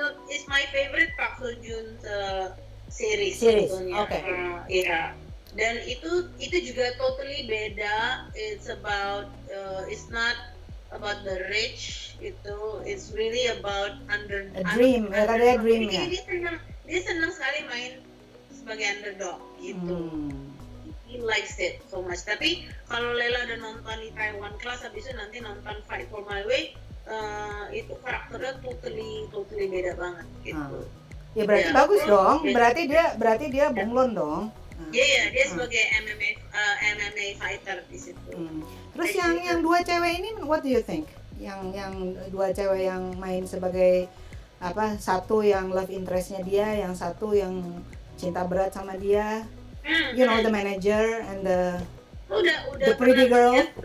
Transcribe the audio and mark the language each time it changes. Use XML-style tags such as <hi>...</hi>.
<en>It's my favorite Park Seo Joon series.</en> <id>Series, oke. Iya. Dan itu juga totally beda.</id> <en>It's about it's not about the rich, it's really about</en> <id>A dream, ada dream ya. Dia senang sekali main sebagai underdog gitu.</id> <en>He likes it so much.</en> <id>Tapi kalau Lela udah nonton di Taiwan Class, habis itu nanti nonton Fight for My Way, itu karakternya totally beda banget gitu. Ya berarti bagus dong. Berarti dia bunglon dong. Iya, dia sebagai MMA fighter di situ. Terus yang dua cewek ini,</id> <en>what do you think?</en> <id>Yang dua cewek yang main sebagai satu yang love interestnya dia, yang satu yang cinta berat sama dia.</id> <en>You know, the manager and the pretty girl.</en>